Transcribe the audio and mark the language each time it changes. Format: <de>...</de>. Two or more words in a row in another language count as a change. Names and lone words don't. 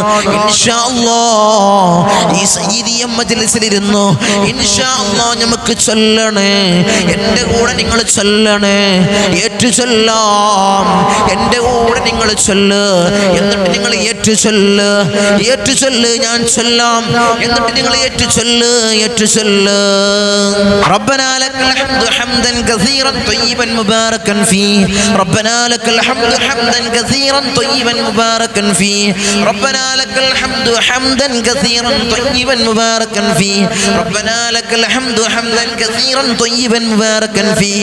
<ar>إن شاء الله</ar> <ml>ഈ സയ്യിദിയ മജ്ലിസിലിരുന്നു</ml> <ar>إن شاء الله</ar> <ml>നമുക്ക് ചൊല്ലണേ. എൻ്റെ കൂടെ നിങ്ങൾ ചൊല്ലണേ, ഏറ്റു ചൊല്ലാം. എൻ്റെ കൂടെ നിങ്ങൾ ചൊല്ല്, എന്നിട്ട് നിങ്ങൾ ഏറ്റു ചൊല്ല്. ഞാൻ ചൊല്ലാം, എന്നിട്ട് നിങ്ങൾ ഏറ്റു ചൊല്ല്.</ml> <ar>ربنا لك الحمد حمدا كثيرا طيبا مباركا فيه. ربنا لك الحمد حمدا كثيرا طيبا مباركا فيه. ربنا لك الحمد حمدا كثيرا طيبا مباركا فيه. ربنا لك الحمد حمدا كثيرا طيبا مباركا فيه.</ar>